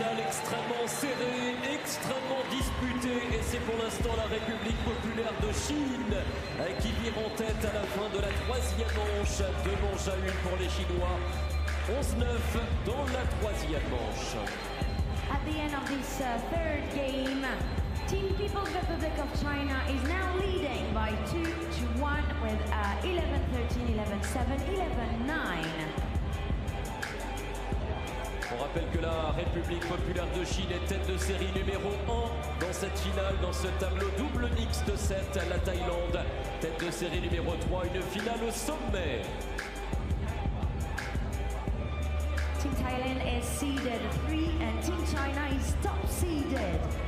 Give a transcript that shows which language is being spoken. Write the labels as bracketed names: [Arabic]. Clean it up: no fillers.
[French] Extrêmement serré, extrêmement disputé, et c'est pour l'instant la République populaire de Chine qui vire en tête à la fin de la troisième manche. 2 manches à 1 pour les Chinois, 11-9 dans la troisième manche. [English] At the end of this third game, Team People's Republic of China is now leading by 2-1 with 11-13, 11-7, 11-9. [French] On rappelle que la République populaire de Chine est tête de série numéro 1 dans cette finale, dans ce tableau double mixte 7. La Thaïlande, tête de série numéro 3, une finale au sommet. [English] Team Thailand is seeded 3 and Team China is top seeded.